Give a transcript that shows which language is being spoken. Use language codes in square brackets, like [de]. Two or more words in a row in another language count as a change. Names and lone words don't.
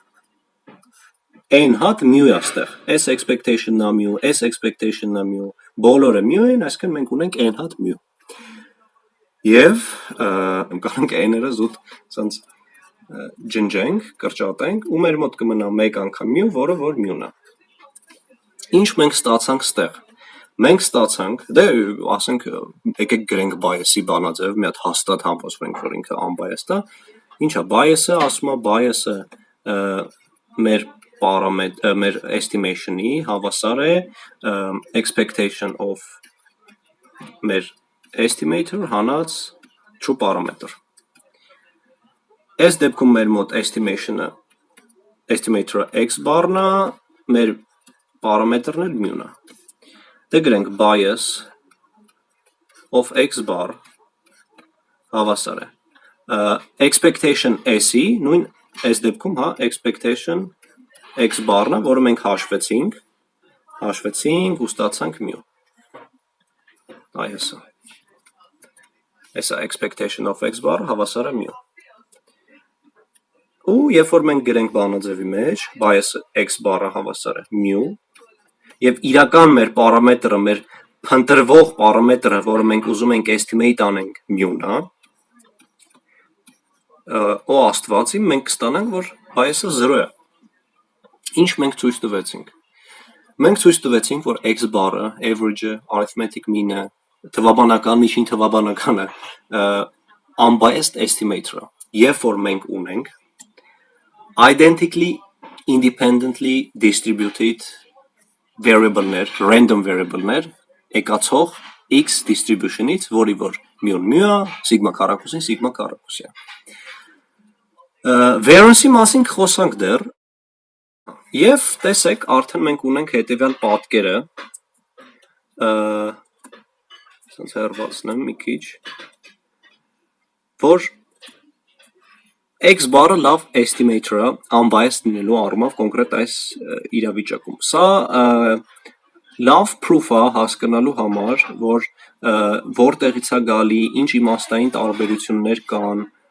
[hy] n հատ mu է այստեղ, s expectation-ն է mu, s expectation-ն է mu, բոլորը mu են, այսինքն մենք ունենք n հատ mu։ Եվ կարանք n-երը զուտ սենց ջնջենք, կրճատենք, ու մեր մոտ կմնա 1 անգամ mu, որը որ mu-ն է։ Ինչ մենք ստացանք ստեղ։ Մենք ստացանք, դե ասենք եկեք գրենք bias-ի բանաձև, մի հատ հաստատ համոզվենք, որ ինքը unbiased է։ Ինչ է bias-ը, ասում է bias-ը մեր estimation-ի հավասար է [en] expectation of [hy] մեր estimator հանած [en] true parameter։ [hy] Այս դեպքում մեր մոտ estimator-ը x բարն է, մեր parameter-ն էլ mu-ն է։ Դե գրենք [en] bias of x bar [hy] հավասար է expectation s-ի, նույն այս դեպքում, հա, expectation x բարն է, որը մենք հաշվեցինք ու ստացանք mu։ Այս է։ Այս է [en] expectation of x bar [hy] հավասար է mu։ Ու երբ որ մենք գրենք բանաձևի մեջ, [en] bias x bar-ը [hy] հավասար է mu, եւ իրական մեր պարամետրը, մեր փնտրվող պարամետրը, որը մենք ուզում ենք estimate անենք mu-ն է, ու աստվածի մենք կստանանք, որ bias-ը 0 է։ Ինչ մենք ցույց տվեցինք։ Մենք ցույց տվեցինք, որ [en] x bar-ը, [hy] average-ը, [en] arithmetic mean-ը, [hy] թվաբանական, միջին թվաբանականը [en] unbiased estimator-ը, [hy] երբ որ մենք ունենք [en] identically independently distributed variable-ներ, random variable-ներ [hy] եկացող x distribution-ից, որի որ mu-ն mu է, sigma քառակուսին sigma քառակուսի է։ Variance-ի մասին խոսանք դեռ, եւ տեսեք, արդեն մենք ունենք հետեւյալ պատկերը, ասենց հեռացնեմ մի քիչ, որ [en] x bar-ը [hy] լավ estimator է, unbiased լինելու առումով կոնկրետ այս իրավիճակում։ Սա լավ proof է հասկանալու համար, որ որտեղից է գալի, ինչ իմաստային տարբերություններ կան։